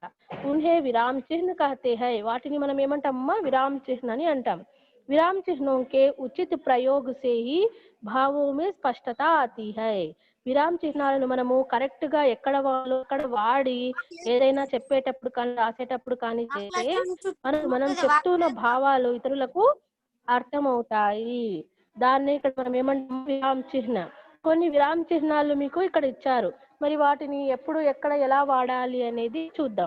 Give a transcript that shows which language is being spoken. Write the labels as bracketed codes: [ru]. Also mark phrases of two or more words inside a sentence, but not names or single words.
[hi] उन्हें विराम चिह्न कहते हैं. [te] వాటిని మనం ఏమంటామమ్మా? విరామ చిహ్న అని అంటాం. [hi] विराम चिन्हों के उचित प्रयोग से ही भावों में स्पष्टता आती है. [te] విరామ చిహ్నాలను మనము కరెక్ట్ గా ఎక్కడ అక్కడ వాడి ఏదైనా చెప్పేటప్పుడు కానీ రాసేటప్పుడు కానీ చేస్తే మనం చెప్తున్న భావాలు ఇతరులకు అర్థమవుతాయి. దాన్ని ఇక్కడ మనం ఏమంటాం? విరామ చిహ్న. కొన్ని విరామ చిహ్నాలు మీకు ఇక్కడ ఇచ్చారు. మరి వాటిని ఎప్పుడు ఎక్కడ ఎలా వాడాలి అనేది చూద్దాం.